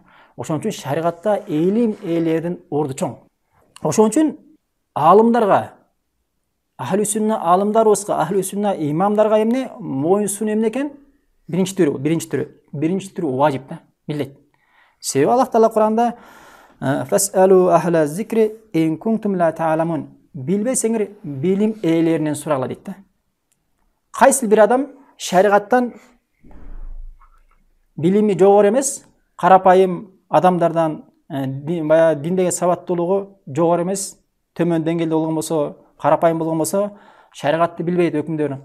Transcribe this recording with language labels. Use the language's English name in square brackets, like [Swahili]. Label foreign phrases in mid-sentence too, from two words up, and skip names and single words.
[Kyrgyz] Ошон үчүн шариғатта илим ээлеринин орду чоң. Ошон үчүн алымдарга, [Arabic] أهل السنة [Kyrgyz] алымдарыбызга, [Arabic] أهل السنة [Kyrgyz] имамдарга эмне мойынсунуу эмне экен? Биринчи түрү важип да, милдет. Себеби Аллах Таала Куранда [Arabic] فاسألوا أهل الذكر إن كنتم لا تعلمون. [Kyrgyz] Билбесеңер билим ээлеринен сурагыла дейт да. Кайсы бир адам шариғаттан билими жогору эмес, карапайым адамдардан диндеги сабаттуулугу жогору эмес, төмөн деңгээлде болгон болсо, карапайым болгон болсо, шариғатты билбейт өкүмдөрүн.